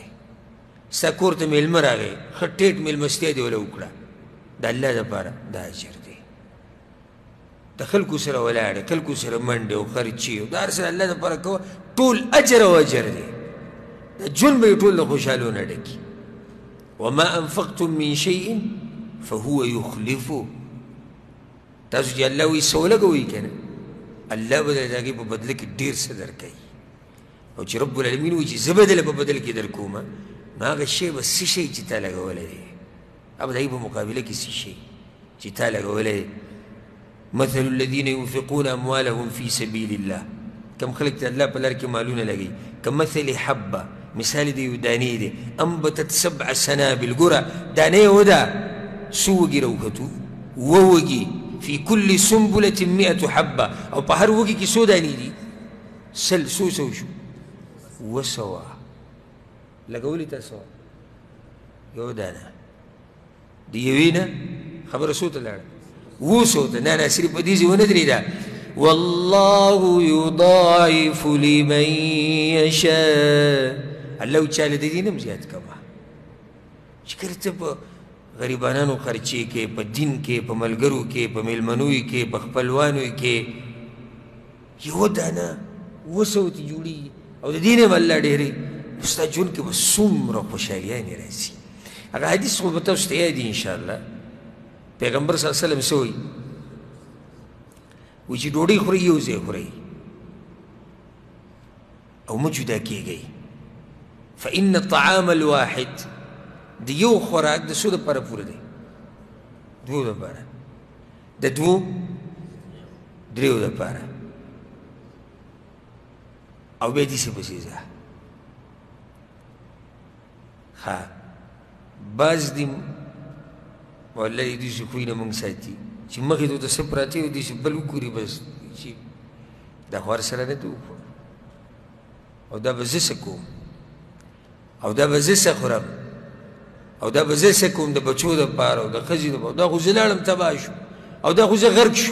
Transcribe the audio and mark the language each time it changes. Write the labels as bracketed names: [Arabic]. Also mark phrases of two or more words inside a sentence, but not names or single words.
[Pashto] ستا کور ته میلمه راغی، ښه ټیټ میلمستیا دې وله وکړه، د الله دپاره دا اجر دی. د خلکو سره ولاړې، خلکو سره منډې او خرچې او دا هر څه الله دپاره کوه، ټول اجر او اجر دی. دا ژوند به یې ټول د خوشحالو نه ډکي. [Arabic] وما انفقتم من شیء فهو یخلفه. [Pashto] تاسو چې الله وایي څه ولګوئ که نه، الله به د هغې په بدله کې ډېر څه درکوي. او چې رب العالمین وایي چې زه به دله په بدل کې در کومه، نو هغه شی به څه شی چې تا لګولی دی، هغه د هغې په مقابله کې څه شی چې تا لګولی دی. [Arabic] مثل الذين ينفقون اموالهم في سبيل الله، [Pashto] کم خلق ته الله په لار کې مالونه لګوي، [Arabic] کمثل حبه، [Pashto] مثال دی یو دانې دی، [Arabic] انبتت 7 سنابل، [Pashto] ګوره دانې وده څو وږي راوختو، 2 وږي، [Arabic] في كل سنبلة 100 حبه، [Pashto] او په هر وږي کې څو دانې دي؟ څو شو 200. لګولې تا څو؟ یو دانه. د یوې نه خبره څو ته لاړه؟ 200 ته. نه نه، صرف په دې ځای ونه درېده. [Arabic] والله يضاعف لمن يشاء. [Pashto] الله چاله د دې نه هم زیات کوه. چې کله ته په غریبانانو خرچې کې، په دین کې، په ملګرو کې، په میلمنوی کې، په خپلوانو کې، یو دانه 200 ته جوړېږي، او د دې نه هم الله ډېرې، ستا ژوند کې به څومره خوشحالیانې راځي. هغه حدیث خو به تاسو ته یاد وي انشاءالله. پیغمبر [Arabic] صلی الله علیه وسلم [Pashto] څه وایي؟ وایي چې ډوډۍ خورئ یو ځای خورئ او مه جدا کېږئ. [Arabic] فإن الطعام الواحد، [Pashto] د یو خوراک د څو دپاره پوره دی؟ 2 دپاره، د 2 3 دپاره. او بیا داسې پسې ځه. ښه بعض دي والله یې داسې خوی نه موږ ساتي چې مخې ته ورته څه پراته وي، داسې بل وګوري بس چې دا خو هر سره نه ده وخوړه، او دا به زه څه کوم، او دا به زه څه خورم، او دا به زه څه کوم د بچو دپاره او د ښځې دپاره، دا خو زه لاړم تباه شو، او دا خو زه غرق شو.